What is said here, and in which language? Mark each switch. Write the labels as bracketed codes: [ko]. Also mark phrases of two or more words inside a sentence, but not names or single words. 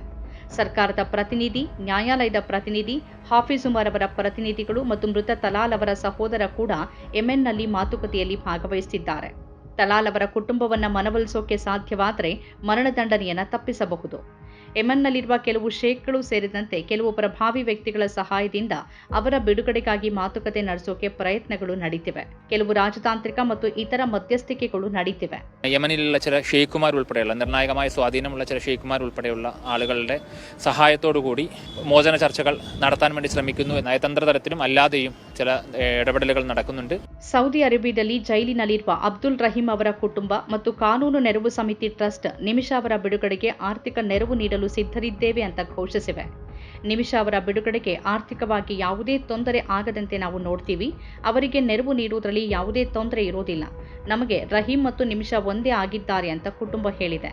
[kn] ಸರ್ಕಾರದ ಪ್ರತಿನಿಧಿ, ನ್ಯಾಯಾಲಯದ ಪ್ರತಿನಿಧಿ, ಹಾಫಿಜ್ ಉಮರ್ ಅವರ ಪ್ರತಿನಿಧಿಗಳು ಮತ್ತು ಮೃತ ತಲಾಲ್ ಅವರ ಸಹೋದರ ಕೂಡ ಯೆಮೆನ್ನಲ್ಲಿ ಮಾತುಕತೆಯಲ್ಲಿ ಭಾಗವಹಿಸುತ್ತಿದ್ದಾರೆ. ತಲಾಲ್ ಅವರ ಕುಟುಂಬವನ್ನು ಮನವೊಲಿಸೋಕೆ ಸಾಧ್ಯವಾದರೆ ಮರಣದಂಡನೆಯನ್ನು ತಪ್ಪಿಸಬಹುದು. ಯೆಮನ್ನಲ್ಲಿರುವ ಕೆಲವು ಶೇಖ್ಗಳು ಸೇರಿದಂತೆ ಕೆಲವು ಪ್ರಭಾವಿ ವ್ಯಕ್ತಿಗಳ ಸಹಾಯದಿಂದ ಅವರ ಬಿಡುಗಡೆಗಾಗಿ ಮಾತುಕತೆ ನಡೆಸೋಕೆ ಪ್ರಯತ್ನಗಳು ನಡೆಯುತ್ತಿವೆ. ಕೆಲವು ರಾಜತಾಂತ್ರಿಕ ಮತ್ತು ಇತರ ಮಧ್ಯಸ್ಥಿಕೆಗಳು ನಡೆಯುತ್ತಿವೆ. [ml] യമനിലുള്ള ചില ഷെയ്ഖുമാർ ഉൾപ്പെടെയുള്ള നിർണായകമായ സ്വാധീനമുള്ള ചില ഷെയ്ഖുമാർ ഉൾപ്പെടെയുള്ള ആളുകളുടെ സഹായത്തോടുകൂടി മോചന ചർച്ചകൾ നടത്താൻ വേണ്ടി ശ്രമിക്കുന്നു. നയതന്ത്ര തലത്തിലും അല്ലാതെയും ചില ഇടപെടലുകൾ നടക്കുന്നുണ്ട്. [kn] ಸೌದಿ ಅರೇಬಿಯಾದಲ್ಲಿ ಜೈಲಿನಲ್ಲಿರುವ ಅಬ್ದುಲ್ ರಹೀಂ ಅವರ ಕುಟುಂಬ ಮತ್ತು ಕಾನೂನು ನೆರವು ಸಮಿತಿ ಟ್ರಸ್ಟ್ ನಿಮಿಷ ಅವರ ಬಿಡುಗಡೆಗೆ ಆರ್ಥಿಕ ನೆರವು ನೀಡಲು ಸಿದ್ಧರಿದ್ದೇವೆ ಅಂತ ಘೋಷಿಸಿವೆ. ನಿಮಿಷ ಅವರ ಬಿಡುಗಡೆಗೆ ಆರ್ಥಿಕವಾಗಿ ಯಾವುದೇ ತೊಂದರೆ ಆಗದಂತೆ ನಾವು ನೋಡ್ತೀವಿ. ಅವರಿಗೆ ನೆರವು ನೀಡುವುದರಲ್ಲಿ ಯಾವುದೇ ತೊಂದರೆ ಇರೋದಿಲ್ಲ. ನಮಗೆ ರಹೀಂ ಮತ್ತು ನಿಮಿಷ ಒಂದೇ ಆಗಿದ್ದಾರೆ ಅಂತ ಕುಟುಂಬ ಹೇಳಿದೆ.